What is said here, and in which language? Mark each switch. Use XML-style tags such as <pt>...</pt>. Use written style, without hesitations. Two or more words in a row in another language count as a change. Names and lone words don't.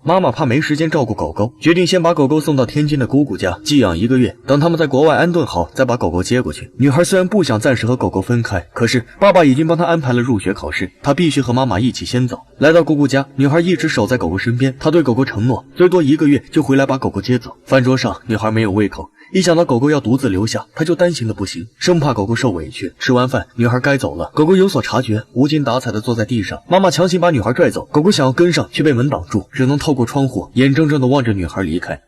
<zh>媽媽怕沒時間照顧狗狗，決定先把狗狗送到天津的姑姑家寄養1個月，等他們在國外安頓好再把狗狗接過去。女孩雖然不想暫時和狗狗分開，可是爸爸已經幫她安排了入學考試，她必須和媽媽一起先走。來到姑姑家，女孩一直守在狗狗身邊，她對狗狗承諾最多1個月就回來把狗狗接走。飯桌上，女孩沒有胃口，一想到狗狗要獨自留下，她就擔心的不行，生怕狗狗受委屈。吃完飯，女孩該走了，狗狗有所察觉，無精打采地坐在地上。媽媽強行把女孩拽走，狗狗想要跟上，卻被門擋住，只能透過窗戶眼睜睜地望着女孩離開。</zh>